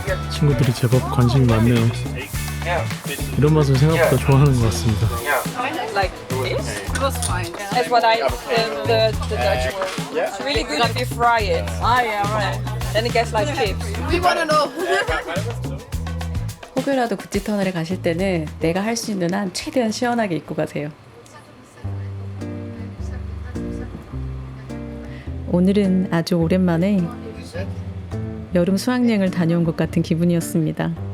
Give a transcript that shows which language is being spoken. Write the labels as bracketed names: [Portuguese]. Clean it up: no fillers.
[Korean] 친구들이 제법 관심이 많네요. 이런 맛을 생각보다 좋아하는 것 같습니다. [English] Yeah. like this. It was fine. That's what the Dutch word. It's really good if you fry it. Ah, yeah, right. Then it gets like chips. We want to know. [Korean] 혹여라도 구찌 터널에 가실 때는 내가 할 수 있는 한 최대한 시원하게 입고 가세요. 오늘은 아주 오랜만에 여름 수학여행을 다녀온 것 같은 기분이었습니다.